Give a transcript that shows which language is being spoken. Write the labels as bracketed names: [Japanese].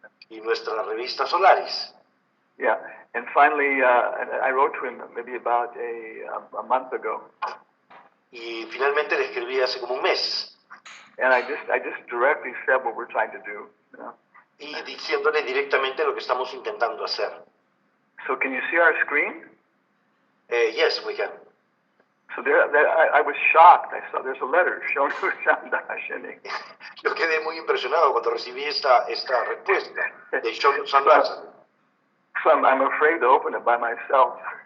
[Spanish] Y nuestra revista Solaris. [English] Yeah, and finally, I wrote to him maybe about a month ago. [Spanish] Y finalmente le escribí hace como un mes. [English] And I just directly said what we're trying to do. You know? [Spanish] Y diciéndole directamente lo que estamos intentando hacer. [English] So can you see our screen? Yes, we can. So I was shocked. I saw there's a letter shown to Shandashini. [Spanish] Yo quedé muy impresionado cuando recibí esta respuesta de Shonu Sandashani. [English] So I'm afraid to open it by myself.